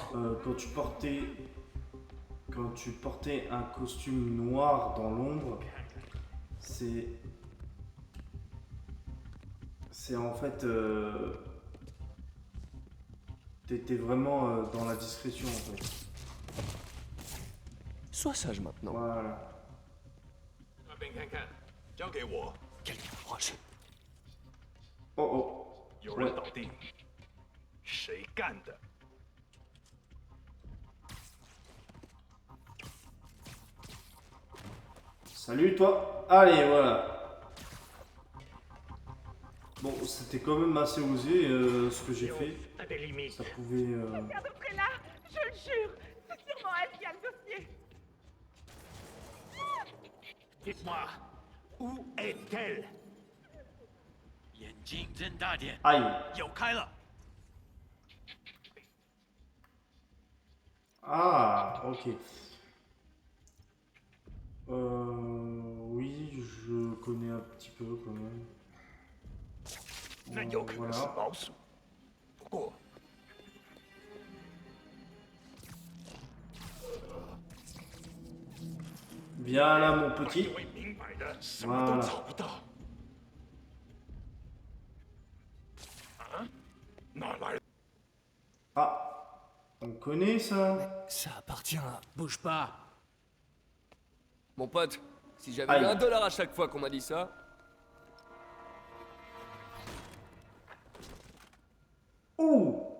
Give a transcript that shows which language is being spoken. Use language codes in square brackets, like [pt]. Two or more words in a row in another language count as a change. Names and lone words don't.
[fr] quand tu portais un costume noir dans l'ombre, c'est en fait t'étais vraiment dans la discrétion en fait. Sois sage maintenant. Voilà. [zh] 那边看看，交给我。 [fr] Quelqu'un approche. Oh oh. [zh] 有人倒地，谁干的？ [fr] Salut toi. Allez, voilà. Bon, c'était quand même assez osé ce que j'ai fait. T'as des limites. Ça pouvait... À peu près là, je le jure. C'est sûrement elle qui a le dossier. Dites-moi, où est-elle? [zh] 眼睛睁大点， [fr] Aïe. [zh] 有开了。 [fr] Ah, ok. Oui, je connais un petit peu quand même. [zh] 那有可能是 [fr] Voilà. [zh] 老鼠。不过， [fr] Viens là, mon [zh] 你 [fr] petit. [zh] 会明白的，什么都 [fr] Voilà. [zh] 找不到。啊？哪来的？ [fr] Ah, on connaît ça. Ça appartient à... Bouge pas. Mon pote, si j'avais Aïe. eu $1 à chaque fois qu'on m'a dit ça... Ouh,